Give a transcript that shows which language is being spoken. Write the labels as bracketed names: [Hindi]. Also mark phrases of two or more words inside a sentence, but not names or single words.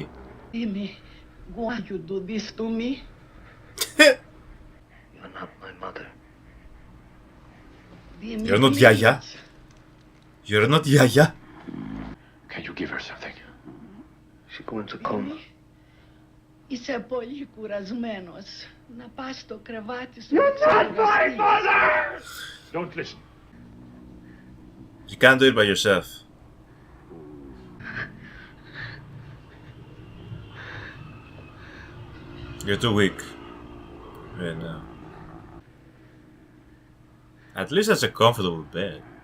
[English] Jimmy, why you do this to me? You're not my mother. Jimmy, You're not Yaya. You're not Yaya. Can you give her something? She go into coma. [Greek] Είσαι πολύ κουρασμένος. Να πας στο κρεβάτι σου. [English] You're not my mother! Don't listen. You can't do it by yourself. You're too weak right now. At least that's a comfortable bed.